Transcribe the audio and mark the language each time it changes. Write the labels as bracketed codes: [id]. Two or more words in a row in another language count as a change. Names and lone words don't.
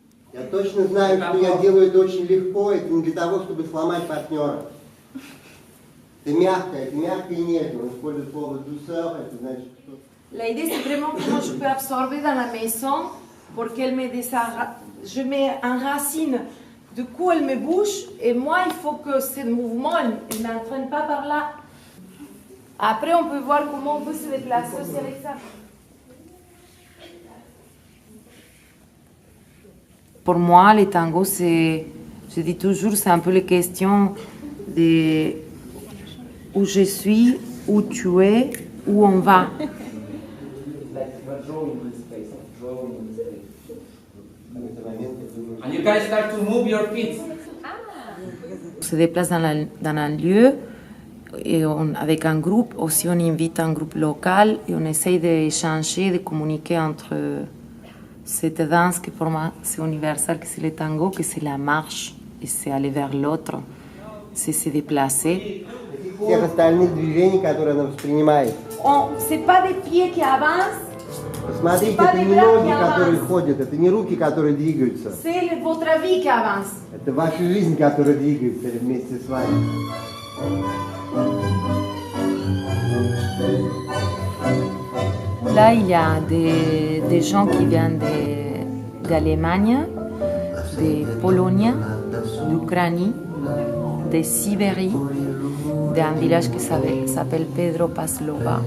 [ru] Я точно знаю, что я делаю это очень легко, это не для того, чтобы сломать партнера. C'est mягко и нежно. On использует слово douceur, это значит, что... [fr] La idée, c'est vraiment comment je peux absorber dans la maison pour qu'elle me je m'enracine. Du coup, elle me bouge et moi, il faut que ce mouvement ne m'entraîne pas par là. Après, on peut voir comment on peut se déplacer aussi avec ça. Pour moi, les tangos, c'est, je dis toujours, c'est un peu les questions de où je suis, où tu es, où on va. [en] And you guys start to move your feet. [fr] On se déplace dans un lieu et avec un groupe, aussi on invite un groupe local et on essaye d'échanger, de communiquer entre cette danse qui pour moi c'est universel, que c'est le tango, que c'est la marche et c'est aller vers l'autre, c'est se déplacer. [ru] Всех остальных движений, которые она воспринимает. [fr] C'est pas des pieds qui avancent. [ru] Посмотрите, это не ноги, которые ходят, это не руки, которые двигаются. [fr] C'est votre vie qui avance. [ru] Это ваша жизнь, которая двигается вместе с вами. [fr] Là, il y a des gens qui viennent d'Allemagne, de Pologne, d'Ukraine, de Sibérie, d'un village qui s'appelle Pedro Paslova.